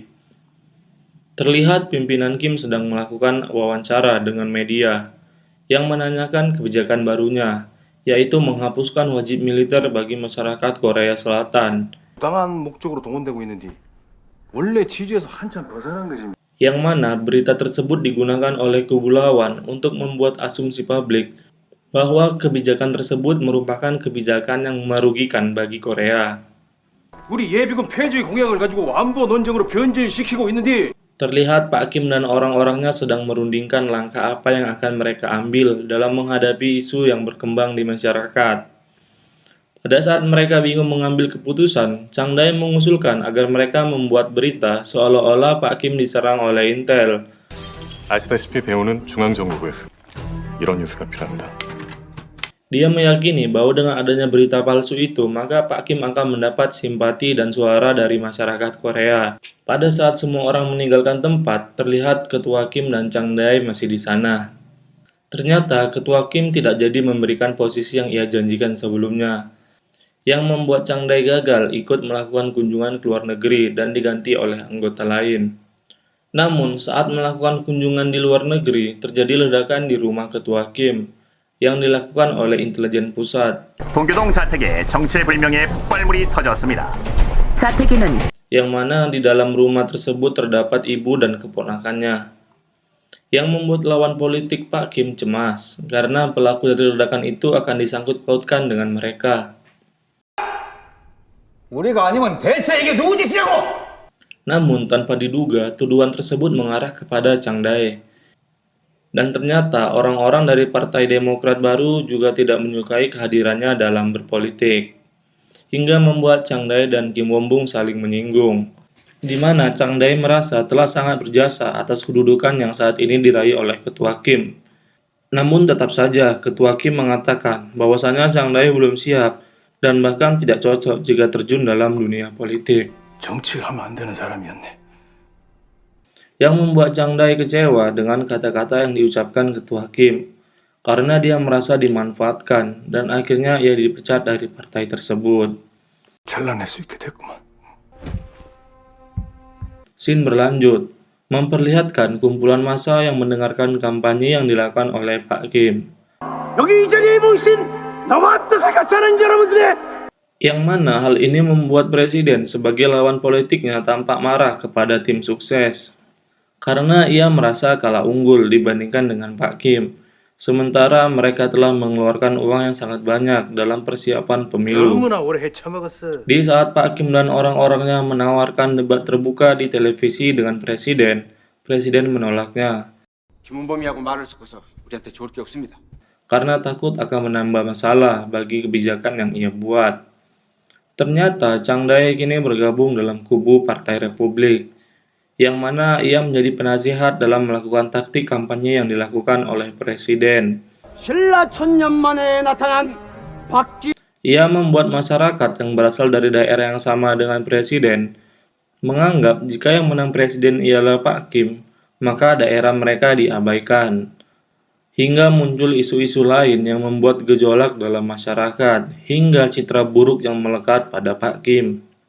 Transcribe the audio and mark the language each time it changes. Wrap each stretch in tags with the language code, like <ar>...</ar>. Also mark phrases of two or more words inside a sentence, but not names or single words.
<id>Terlihat pimpinan Kim sedang melakukan wawancara dengan media yang menanyakan kebijakan barunya, yaitu menghapuskan wajib militer bagi masyarakat Korea Selatan.</id> <ko>당한 목적으로 동원되고 있는데 원래 취지에서 한참 벗어난 거지.</ko> <id>Yang mana berita tersebut digunakan oleh kubu lawan untuk membuat asumsi publik bahwa kebijakan tersebut merupakan kebijakan yang merugikan bagi Korea.</id> <ko>우리 예비군 폐쇄 공약을 가지고 안보 논쟁으로 변질시키고 있는데</ko> <id>Terlihat Pak Kim dan orang-orangnya sedang merundingkan langkah apa yang akan mereka ambil dalam menghadapi isu yang berkembang di masyarakat. Pada saat mereka bingung mengambil keputusan, Chang Dai mengusulkan agar mereka membuat berita seolah-olah Pak Kim diserang oleh Intel.</id> <ko>아시다시피 배우는 중앙정보부였습니다. 이런 뉴스가 필요합니다.</ko> <id>Dia meyakini bahwa dengan adanya berita palsu itu, maka Pak Kim akan mendapat simpati dan suara dari masyarakat Korea. Pada saat semua orang meninggalkan tempat, terlihat ketua Kim dan Chang Dai masih di sana. Ternyata ketua Kim tidak jadi memberikan posisi yang ia janjikan sebelumnya, yang membuat Chang Dai gagal ikut melakukan kunjungan ke luar negeri dan diganti oleh anggota lain. Namun, saat melakukan kunjungan di luar negeri, terjadi ledakan di rumah ketua Kim yang dilakukan oleh intelijen pusat.</id> <ko>동교동 자택에 정체불명의 폭발물이 터졌습니다.</ko> <id>Yang mana di dalam rumah tersebut terdapat ibu dan keponakannya, yang membuat lawan politik Pak Kim cemas karena pelaku dari ledakan itu akan disangkut pautkan dengan mereka.</id> <ko>우리가 아니면 대체 이게 누구 짓이냐고!</ko> <id>Namun tanpa diduga, tuduhan tersebut mengarah kepada Chang Dai. Dan ternyata orang-orang dari Partai Demokrat baru juga tidak menyukai kehadirannya dalam berpolitik, hingga membuat Chang Dai dan Kim Won-bum saling menyinggung, di mana Chang Dai merasa telah sangat berjasa atas kedudukan yang saat ini diraih oleh ketua Kim. Namun tetap saja ketua Kim mengatakan bahwasanya Chang Dai belum siap dan bahkan tidak cocok jika terjun dalam dunia politik.</id> <ko>정치를 하면 안 되는 사람이었네.</ko> <id>Yang membuat Chang Dai kecewa dengan kata-kata yang diucapkan ketua Kim, karena dia merasa dimanfaatkan dan akhirnya ia dipecat dari partai tersebut.</id> <ko>잘라낼 수 있게 됐구만.</ko> <id>Scene berlanjut, memperlihatkan kumpulan massa yang mendengarkan kampanye yang dilakukan oleh Pak Kim.</id> <ko>여기 이 자리에 모이신 나와 뜻을 같이 하는 여러분들의</ko> <id>Yang mana hal ini membuat presiden sebagai lawan politiknya tampak marah kepada tim sukses. Karena ia merasa kalah unggul dibandingkan dengan Pak Kim. Sementara mereka telah mengeluarkan uang yang sangat banyak dalam persiapan pemilu.</id> <ko>너무나 오래 헤쳐먹었어.</ko> <id>Di saat Pak Kim dan orang-orangnya menawarkan debat terbuka di televisi dengan presiden, presiden menolaknya.</id> <ko>김은범이하고 말을 섞어서 우리한테 좋을 게 없습니다.</ko> <id>Karena takut akan menambah masalah bagi kebijakan yang ia buat. Ternyata Chang Dae kini bergabung dalam kubu Partai Republik, yang mana ia menjadi penasihat dalam melakukan taktik kampanye yang dilakukan oleh presiden.</id> <ko>신라 천년 만에 나타난 박쥐</ko> <id>Ia membuat masyarakat yang berasal dari daerah yang sama dengan presiden menganggap jika yang menang presiden ialah Pak Kim, maka daerah mereka diabaikan. Hingga muncul isu-isu lain yang membuat gejolak dalam masyarakat, hingga citra buruk yang melekat pada Pak Kim.</id>